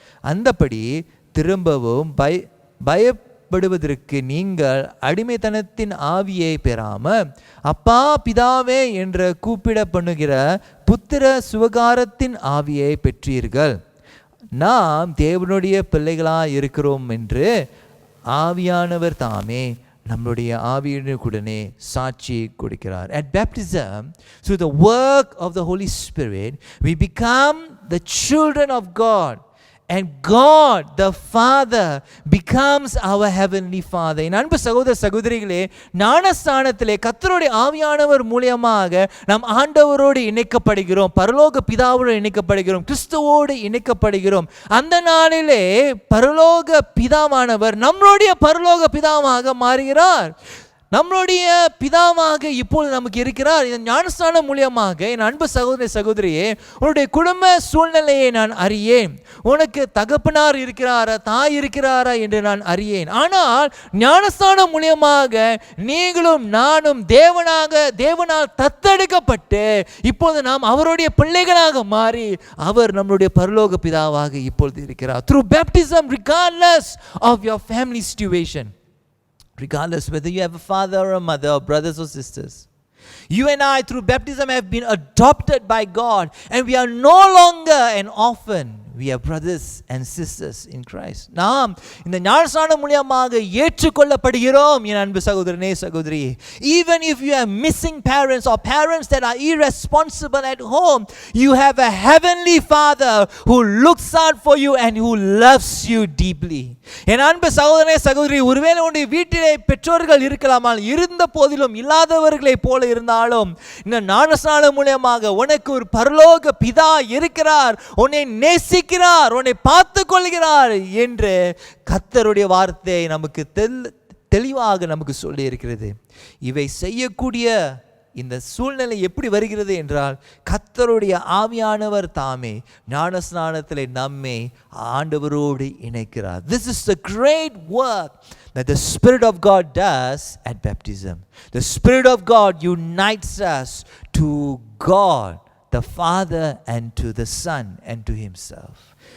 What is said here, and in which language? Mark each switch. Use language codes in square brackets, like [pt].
[ta] அந்தபடி திரும்பவும் பயப்படுவதற்கு நீங்கள் அடிமைத்தனத்தின் ஆவியை பெறாமல் அப்பா பிதாவே என்று கூப்பிட பண்ணுகிற புத்திர சுவகாரத்தின் ஆவியை பெற்றீர்கள். நாம் தேவனுடைய பிள்ளைகளாய் இருக்கிறோம் என்று ஆவியானவர் தாமே நம்முடைய ஆவியுடனே சாட்சி கொடுக்கிறார். [en] At baptism, through the work of the Holy Spirit, we become the children of God. And God the Father becomes our heavenly Father. [ta] என் அன்பு சகோதர சகோதரிகளே, ஞானஸ்நானத்திலே கர்த்தருடைய ஆவியானவர் மூலமாக நாம் ஆண்டவரோடு இணைக்கப்படுகிறோம், பரலோக பிதாவோடு இணைக்கப்படுகிறோம், கிறிஸ்துவோடு இணைக்கப்படுகிறோம். அந்த நாளிலே பரலோக பிதாவானவர் நம்மளுடைய பரலோக பிதாவாக மாறுகிறார். நம்மளுடைய பிதாவாக இப்பொழுது நமக்கு இருக்கிறார். இந்த ஞானஸ்நானம் மூலியமாக என் அன்பு சகோதர சகோதரியே, உன்னுடைய குடும்ப சூழ்நிலையை நான் அறியேன். உனக்கு தகப்பனார் இருக்கிறாரா, தாய் இருக்கிறாரா என்று நான் அறியேன். ஆனால் ஞானஸ்நானம் மூலியமாக நீங்களும் நானும் தேவனால் தத்தெடுக்கப்பட்டு இப்பொழுது நாம் அவருடைய பிள்ளைகளாக மாறி அவர் நம்மளுடைய பரலோக பிதாவாக இப்பொழுது இருக்கிறார். [en] Through baptism, regardless of your family situation, regardless whether you have a father or a mother or brothers or sisters, you and I through baptism have been adopted by God, and we are no longer an orphan. We are brothers and sisters in Christ. [ta] நாம் இந்த ஞானஸ்நானம் மூலமாக ஏற்றுக்கொள்ளப்படுகிறோம். என் அன்பு சகோதரனே சகோதரி, [en] even if you have missing parents or parents that are irresponsible at home, you have a heavenly Father who looks out for you and who loves you deeply. [ta] என் அன்பு சகோதரனே சகோதரி, ஒருவேளை உன்னுடைய வீட்டிலே பெற்றோர்கள் இருக்கலாமல், இருந்த போதிலும் இல்லாதவர்களை போல இருந்தாலும் இந்த ஞானஸ்நானம் மூலமாக உனக்கு ஒரு பரலோக பிதா இருக்கிறார், உன்னை நேசிக்கிறார், உன்னை பார்த்து கொள்கிறார் என்று கர்த்தருடைய வார்த்தை நமக்கு தெளிவாக நமக்கு சொல்லி இருக்கிறது. இவை செய்யக்கூடிய இந்த சூழ்நிலை எப்படி வருகிறது என்றால் கர்த்தருடைய ஆவியானவர் தாமே ஞானஸ்நானத்திலே நம்மை ஆண்டவரோடு இணைக்கிறார். [en] This is the great work that the Spirit of God does at baptism. The Spirit of God unites us to God the Father and to the Son and to Himself.